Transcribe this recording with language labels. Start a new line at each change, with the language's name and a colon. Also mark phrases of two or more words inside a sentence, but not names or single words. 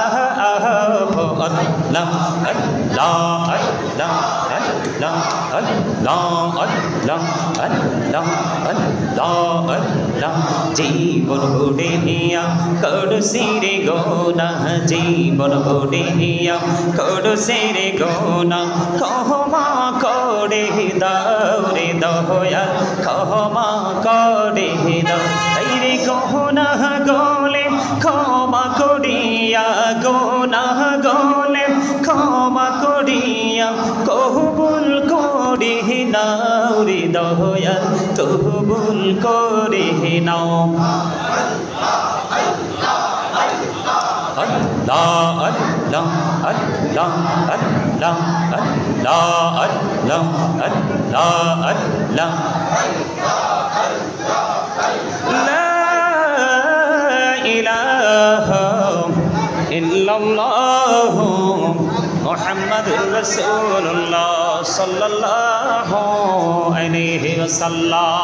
Arabic: الله الله الله الله الله الله الله الله الله
Bangla: জীবন বুড়িয়া করছি রে গোনা জীবন বুড়িয়া করছি রে গোনা ক্ষমা করে দাও রে দয়াল ক্ষমা করে দাও এই রে গোনা গলে ক্ষমা করিয়া গোনা গলে ক্ষমা করিয়া কবুল করি নাও রে দয়াল কবুল করে নাও
Arabic: الله الله الله الله الله الله الله الله لا إله إلا الله محمد رسول الله صلى الله عليه وسلم